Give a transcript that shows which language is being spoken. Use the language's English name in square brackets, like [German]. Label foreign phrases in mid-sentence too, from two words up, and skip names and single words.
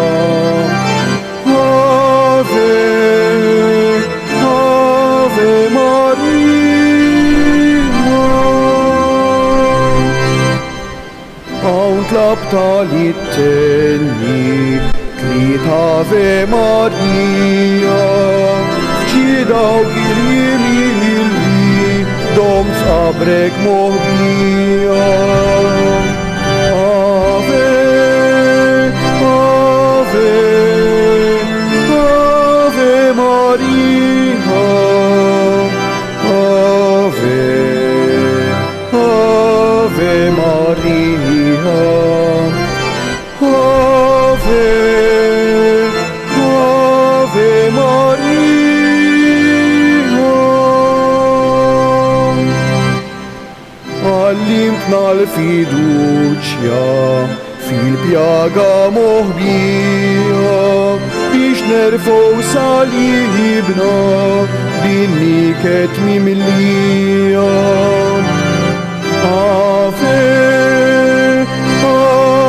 [Maltese] Tlabta li t-tenni tliet [Latin] Ave Maria [Maltese] fċidaw kil-jimili dom sabrek moħbija. [Latin] Ave, Ave, Ave Maria. Ave, Ave Maria. Ave, Ave Maria. [Maltese] Għallimtna l-fiduċja fil-pjaga moħbija biex nerfgħu salibna bin-niket mimlija. [Latin] Ave,